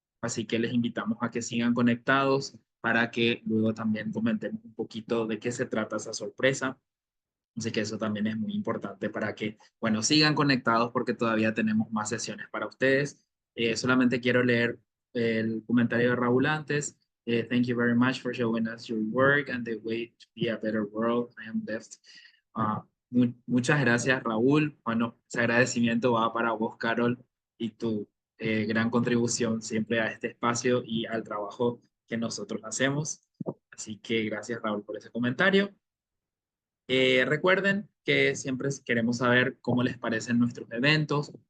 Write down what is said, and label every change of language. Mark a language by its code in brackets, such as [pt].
[es] Así que les invitamos a que sigan conectados para que luego también comentemos un poquito de qué se trata esa sorpresa. Así que eso también es muy importante para que, bueno, sigan conectados porque todavía tenemos más sesiones para ustedes. Solamente quiero leer el comentario de Raúl antes. [en] Thank you very much for showing us your work and the way to be a better world. I am left. [es] Muchas gracias, Raúl. Bueno, ese agradecimiento va para vos, Carol, y tu gran contribución siempre a este espacio y al trabajo que nosotros hacemos. Así que gracias, Raúl, por ese comentario. Recuerden que siempre queremos saber cómo les parecen nuestros eventos.